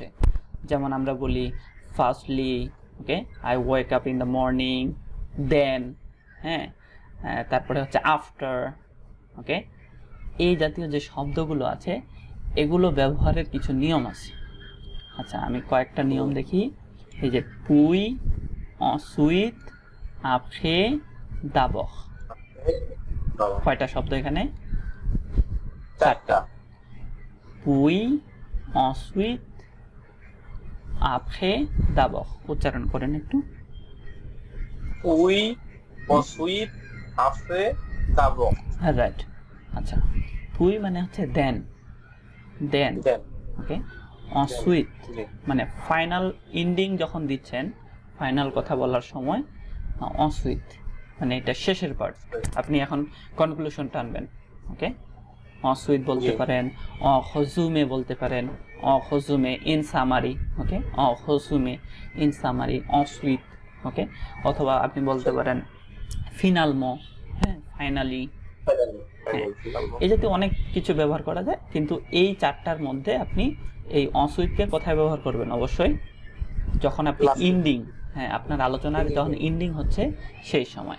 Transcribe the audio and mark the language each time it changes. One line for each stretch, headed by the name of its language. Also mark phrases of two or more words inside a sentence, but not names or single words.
Bangla: যেমন আমরা বলি ফার্স্টলি, ওকে,
English: I wake up in the morning,
Bangla: দেন, হ্যাঁ, তারপরে হচ্ছে আফটার। ওকে, এই জাতীয় যে শব্দগুলো আছে এগুলো ব্যবহারের কিছু নিয়ম আছে। আচ্ছা, আমি কয়েকটা নিয়ম দেখি। এই যে পুই,
French: ensuite, après, d'abord,
Bangla: কয়টা শব্দ এখানে? চারটা। পুই,
French: ensuite, après, d'abord,
Bangla: উচ্চারণ করেন একটু। পুই,
French: ensuite, après, d'abord।
Bangla: রাইট। আচ্ছা, পুই মানে হচ্ছে দেন, দেন, ওকে, ensuite মানে
English: final ending
Bangla: যখন দিচ্ছেন, ফাইনাল কথা বলার সময় ensuite মানে এটা শেষের পার্ট, আপনি এখন কনক্লুশন টানবেন। ওকে, ensuite বলতে পারেন,
French: en résumé
Bangla: বলতে পারেন,
French: en résumé,
English: in summary।
Bangla: ওকে,
French: en résumé,
English: in summary,
French: ensuite।
Bangla: ওকে, অথবা আপনি বলতে পারেন finalement, হ্যাঁ, ফাইনালি। এই জাতীয় অনেক কিছু ব্যবহার করা যায়, কিন্তু এই চারটার মধ্যে আপনি এই ensuite-কে কোথায় ব্যবহার করবেন? অবশ্যই যখন আপনি এন্ডিং, হ্যাঁ, আপনার আলোচনার যখন এন্ডিং হচ্ছে সেই সময়।